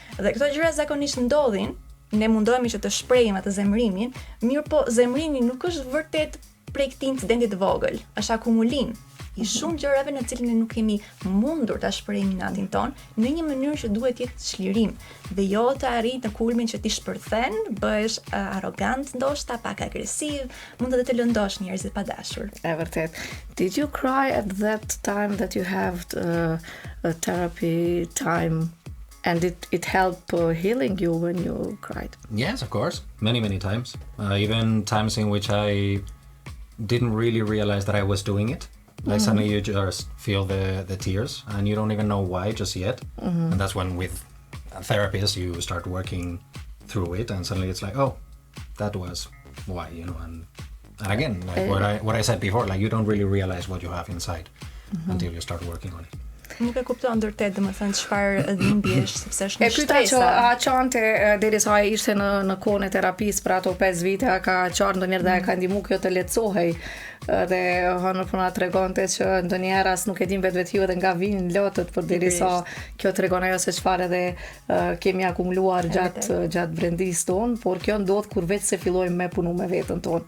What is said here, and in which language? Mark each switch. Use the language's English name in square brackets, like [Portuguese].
[Albanian] Dhe këto gjëra zakonisht ndodhin, ne mundohemi që të shprehim atë zemrimin, mirë po zemrimi nuk është vërtet prej këtij incidenti të vogël, është akumulim i shumë gjërave në cilën ne nuk kemi mundur ta shprehim natin ton në një mënyrë që duhet jetë çlirim dhe jo të arrit në kulmin që ti shpërthen, bëhesh arrogant ndoshta, pak agresiv, mund edhe të lëndosh njerëzit pa dashur. E vërtet. [English] Did you cry at that time that you have a therapy time? And it helped healing you when you cried? Yes, of course. Many times. Even times in which I didn't really realize that I was doing it. Like suddenly you just feel the tears and you don't even know why just yet. And that's when with a therapist you start working through it and suddenly it's like, oh, that was why, you know. And again, like what I said before, like you don't really realize what you have inside until you start working on it. [Albanian] Nuk e kuptoj ndërtet, domethënë çfarë dhimbje është, sepse është një pyeta që shtresa. a qante derisa ai ishte në kohën e terapisë për ato 5 vite, a ka qarë ndonjëherë dhe a ka ndihmu kjo të lehtësohej dhe hënë puna tregonte që ndonjëherë as nuk e din vetvetiu edhe nga vinë lotët për derisa kjo tregon ajo se çfarë edhe kemi akumuluar gjatë brendis ton, por kjo ndodh kur vetë se fillojmë me punu me veten tonë.